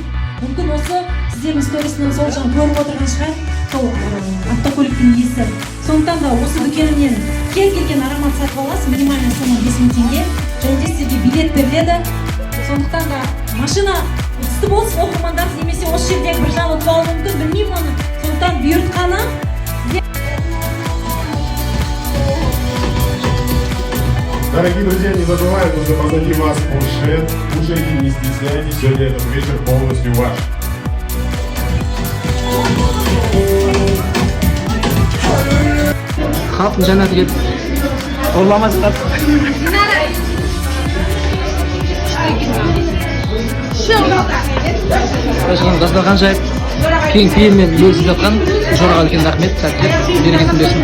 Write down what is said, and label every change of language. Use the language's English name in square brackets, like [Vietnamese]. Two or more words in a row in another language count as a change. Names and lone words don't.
[Kazakh] Мүмкін осы сіздердің сторисінен сол жан көріп отырған шығар, сол автокөліктің иесі. Сондықтан да осы дүкенінен кез келген аромат сатып аласыз, [Russian] минимальный сумма [Kazakh] 5000 теңге. Және де сізге билет беріледі. Сондықтан да машина ұтысты болсын, оқырмандар, немесе осы жердегі бір жан ұтып алуы мүмкін, білмеймін оны. Сондықтан бұйыртқаны. [Russian] Дорогие друзья, не забываем, что позади вас Porsche. Кушайте, не стесняйтесь, сегодня этот вечер полностью ваш. [Kazakh] Халықтың жәннаты келіп ұрламасыздар. Дастархан жайып, кейін пейілмен бөлісіп жатқан Жораға үлкен рахмет, сәттілік, берекетін берсін.